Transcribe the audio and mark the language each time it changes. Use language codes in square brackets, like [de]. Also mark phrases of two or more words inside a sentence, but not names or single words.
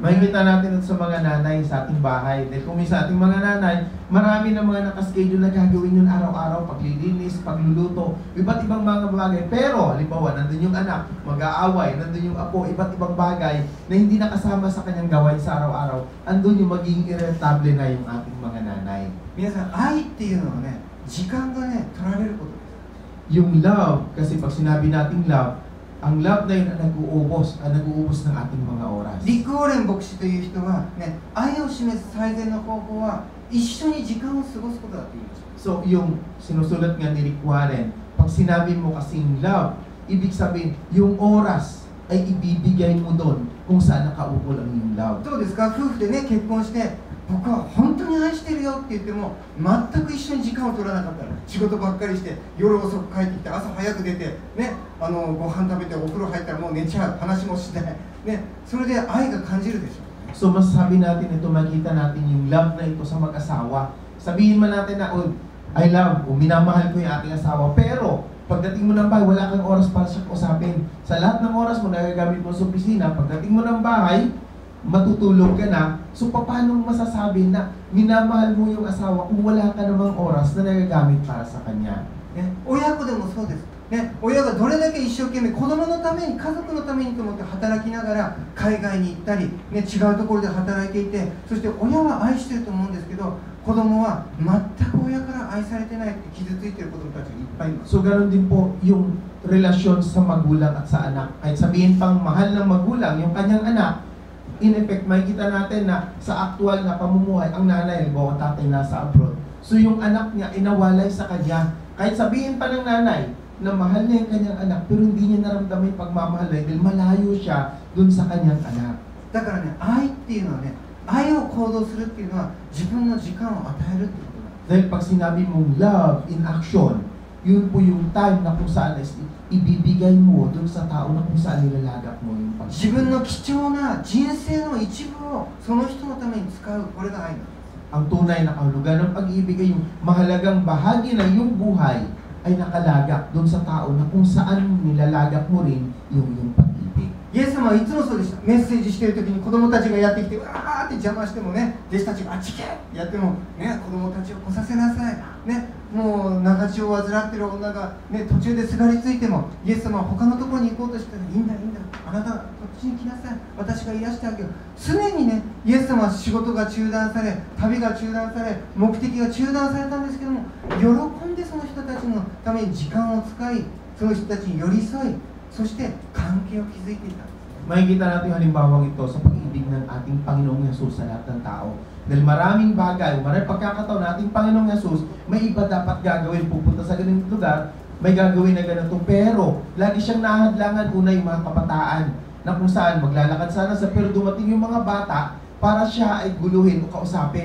[tl] Makikita natin ito sa mga nanay sa ating bahay. Dahil kung sa ating mga nanay, marami na mga nakaschedule na gagawin yun araw-araw, paglilinis, pagluluto, iba't ibang mga bagay. Pero, halimbawa, nandun yung anak, mag-aaway, nandun yung apo, iba't ibang bagay na hindi nakasama sa kanyang gawain sa araw-araw, andun yung magiging irritable na yung ating mga nanay. [ja] 皆さん、愛っていうのはね、時間がね、取られることです。 [tl] Yung love, kasi pag sinabi nating love, ang love na yun ang nag-uubos ng ating mga oras. [ja] リック・ウォーレン牧師という人は、ね、愛を示す最善の方法は一緒に時間を過ごすことだって言いました。 [tl] So, yung sinusulat nga ni Rick Warren, pag sinabi mo kasing love, ibig sabihin, yung oras ay ibibigay mo doon kung saan nakaukol ang iyong love. [ja] どうですか、夫婦でね、結婚して僕は本当に愛してるよって言っても全く一緒に時間を取らなかったら、仕事ばっかりして夜遅く帰ってきて朝早く出て、ね、ご飯食べてお風呂入ったらもう寝ちゃう、話もしない、ね、それで愛が感じるでしょう。 [tl] So, masasabi natin ito, makita natin yung love na ito sa mag-asawa. Sabihin man natin na, oh, [en] I love, [tl] o minamahal ko yung ating asawa, pero pagdating mo ng bahay, wala kang oras para siya kausapin. Sa lahat ng oras mo, nagagamit mo sa opisina, pagdating mo ng bahay, matutulog ka na. So, paano masasabi na minamahal mo yung asawa kung wala ka namang oras na nagagamit para sa kanya? [ja] ね、親子でもそうです。ね、親がどれだけ一生懸命子供のために、家族のためにと思って働きながら海外に行ったり、ね、違うところで働いていて、そして親は愛してると思うんですけど、子供は全く親から愛されてないって傷ついてる子供たちがいっぱいいます。 [tl] So, ganoon din po yung relasyon sa magulang at sa anak. Kahit sabihin pang mahal ng magulang yung kanyang anak, [en] in effect, [tl] makikita natin na sa aktual na pamumuhay, ang nanay, halimbawa tatay nasa abroad. So yung anak niya, inawalay sa kanya. Kahit sabihin pa ng nanay na mahal niya yung kanyang anak, pero hindi niya naramdaman yung pagmamahal dahil malayo siya dun sa kanyang anak. [ja] だからね、愛っていうのはね、愛を行動するっていうのは自分の時間を与えるってことなんです。 [tl] Dahil pag sinabi mong [en] love in action, [tl] yun po yung time na kung saan ibibigay mo dun sa tao na kung saan nilalagak mo yung pag-ibig. [ja] 自分の貴重な人生の一部をその人のために使う、これが愛なんです。 [tl] Ang tunay na kahulugan ng pag-ibig ay yung mahalagang bahagi na yung buhay ay nakalagak dun sa tao na kung saan nilalagak mo rin yung pag-ibig. [ja] イエス様はいつもそうでした。メッセージしている時に子供たちがやってきて、うわーって邪魔してもね、弟子たちがあっち行けってやっても、ね、子供たちを来させなさい、ね、もう長血を患っている女が、ね、途中ですがりついても、イエス様は他のところに行こうとしたら、いいんだいいんだ、あなたこっちに来なさい、私が癒してあげる。常にね、イエス様は仕事が中断され、旅が中断され、目的が中断されたんですけども、喜んでその人たちのために時間を使い、その人たちに寄り添い、そして関係を築いていたんです。 [tl] Makikita natin yung halimbawang ito sa pag-ibig ng ating Panginoong Yesus sa lahat ng tao. Dahil maraming bagay, maraming pagkakataon na ating Panginoong Yesus, may iba dapat gagawin, pupunta sa ganitong lugar, may gagawin na ganito. Pero, lagi siyang nahadlangan una yung mga kabataan na kung saan maglalakad sana sa pero dumating yung mga bata para siya ay guluhin o kausapin.